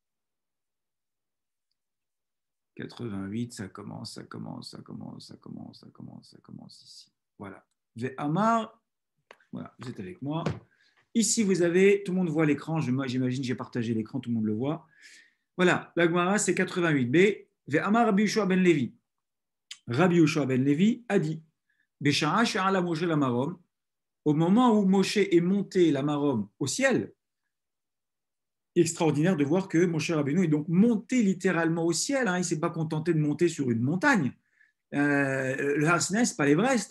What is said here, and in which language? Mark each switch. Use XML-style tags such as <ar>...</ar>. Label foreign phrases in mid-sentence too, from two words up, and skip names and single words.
<fr>88, ça commence ici. Voilà. Ve'amar, voilà, vous êtes avec moi. Ici, vous avez, tout le monde voit l'écran. J'imagine, j'ai partagé l'écran, tout le monde le voit. Voilà, la Gemara, c'est 88b.</fr> <he>ואמר רבי יהושע בן לוי.</he> <fr>Rabbi Yoshua ben Levi a dit,</fr> <he>בשעה שעלה משה למרום,</he> <fr>au moment où Moshe est monté</fr> <he>למרום</he> <fr>au ciel, extraordinaire de voir que Moshe Rabbeinu est donc monté littéralement au ciel. Hein. Il ne s'est pas contenté de monter sur une montagne. Le Har Sinaï, ce n'est pas l'Everest.</fr>